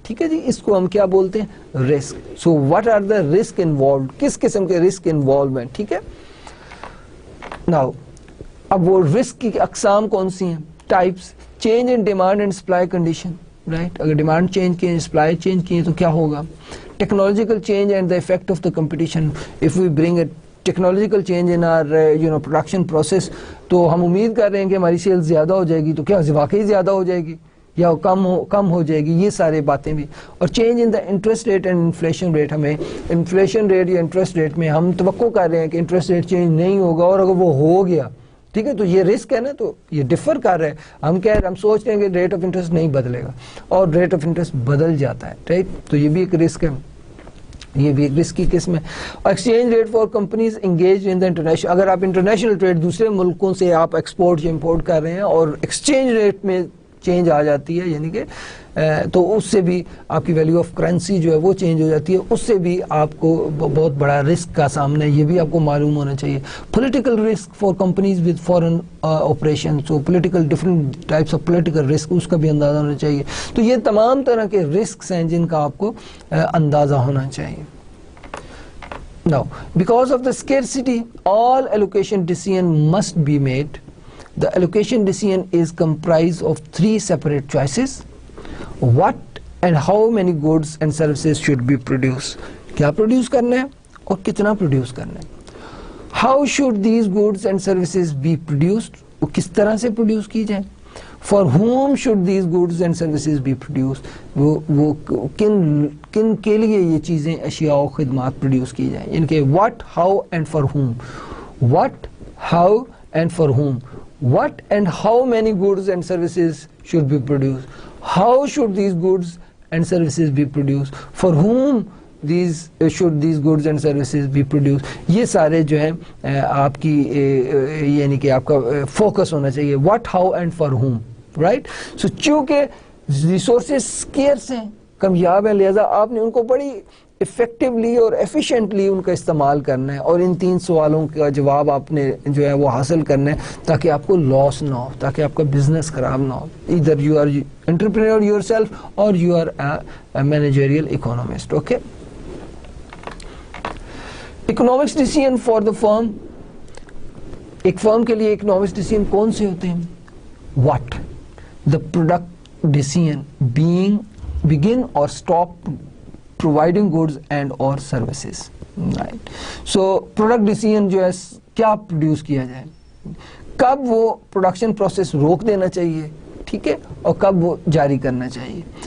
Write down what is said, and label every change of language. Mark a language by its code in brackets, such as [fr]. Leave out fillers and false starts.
[ur] ٹھیک ہے جی, اس کو ہم کیا بولتے ہیں, risk. So [en] what are the risk involved, [ur] کس قسم کے رسک انوالومنٹ. ٹھیک ہے. ناؤ اب وہ رسک کی اقسام کون سی ہیں, types. [en] change in demand and supply condition, [ur] right. اگر ڈیمانڈ چینج کی, سپلائی چینج کی تو کیا ہوگا. [en] Technological change and the effect of the competition. If we bring a technological change in our production process, [ur] تو ہم امید کر رہے ہیں کہ ہماری سیل زیادہ ہو جائے گی, تو کیا واقعی زیادہ ہو جائے گی یا کم ہو جائے گی. یہ سارے باتیں بھی. اور [en] Change in the interest rate and inflation rate. [ur] ہمیں انفلیشن ریٹ یا انٹرسٹ ریٹ میں ہم توقع کر رہے ہیں کہ انٹرسٹ ریٹ چینج نہیں ہوگا, اور اگر وہ ہو گیا, ٹھیک ہے, تو یہ رسک ہے نا, تو یہ ڈفر کر رہے ہیں. ہم سوچ رہے ہیں کہ ریٹ آف انٹرسٹ نہیں بدلے گا اور ریٹ آف انٹرسٹ بدل جاتا ہے, ٹھیک. تو یہ بھی ایک رسک ہے, یہ بھی ایک رسک کی قسم ہے. [en] Exchange rate for companies engage in the international. [ur] اگر آپ انٹرنیشنل ٹریڈ دوسرے ملکوں سے آپ ایکسپورٹ یا امپورٹ کر رہے ہیں اور ایکسچینج ریٹ میں چینج آ جاتی ہے, یعنی کہ تو اس سے بھی آپ کی ویلیو آف کرنسی جو ہے وہ چینج ہو جاتی ہے, اس سے بھی آپ کو بہت بڑا رسک کا سامنا ہے. یہ بھی آپ کو معلوم ہونا چاہیے. [en] Political risk for companies with foreign operation. [ur] So political different types of political risk, اس کا بھی اندازہ ہونا چاہیے. تو یہ تمام طرح کے رسکس ہیں جن کا آپ کو اندازہ ہونا چاہیے. [en] Now, because of the scarcity, all allocation decision must be made. The allocation decision is comprised of 3 separate choices. What and how many goods and services should be produced. [ur] کیا پروڈیوس کرنا ہے اور کتنا پروڈیوس کرنا ہے. [en] How should these goods and services be produced. [ur] وہ کس طرح سے پروڈیوس کی جائیں. [en] For whom should these goods and services be produced? [ur] وہ کن کے لیے یہ چیزیں اشیاء و خدمات پروڈیوس کی جائیں. [en] ان کے what, how and for whom. What, how and for whom. What and how many goods and services should be produced. How should these goods and services be produced. For whom should these goods and services be produced. [ur] یہ سارے جو ہیں آپ کی یعنی کہ آپ کا فوکس ہونا چاہیے. [en] What, how and for whom. Right. [ur] So چونکہ ریسورسز اسکیئرس ہیں, کمیاب ہیں, لہذا آپ نے ان کو بڑی افیکٹولی اور ایفیشینٹلی ان کا استعمال کرنا ہے, اور ان 3 سوالوں کا جواب آپ نے جو ہے وہ حاصل کرنا ہے تاکہ آپ کو لاس نہ ہو, تاکہ آپ کا بزنس خراب نہ ہو. [en] Either you are entrepreneur yourself or you are managerial economist. Okay. Economics decision for the firm. [ur] ایک فرم کے لیے اکنامکس ڈیسیژن کون سے ہوتے ہیں؟ [en] What the product decision begin or stop providing goods and or services. Right. [ur] So product decision جو ہے کیا پروڈیوس کیا جائے, کب وہ پروڈکشن پروسیس روک دینا چاہیے, ٹھیک ہے, اور کب وہ جاری کرنا چاہیے.